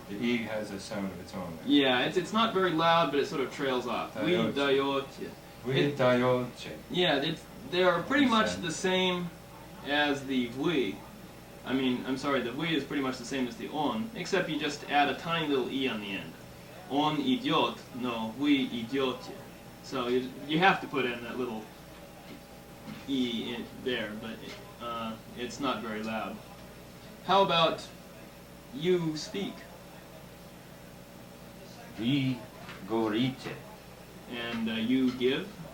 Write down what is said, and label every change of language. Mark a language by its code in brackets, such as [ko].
[en] The E has a sound of its own. Yeah, it's not very loud, but it sort of trails off. [ru] Вы Даёте. даете. Вы даёте. [en] Yeah, they are pretty much the same as the вы. I'm sorry, the вы is pretty much the same as the on, except you just add a tiny little E on the end. [ru] On идет, [en] no, [ru] вы идете. [en] So you have to put in that little E in there, but it's not very loud. How about you speak? [ru] Вы говорите. [en] And you give?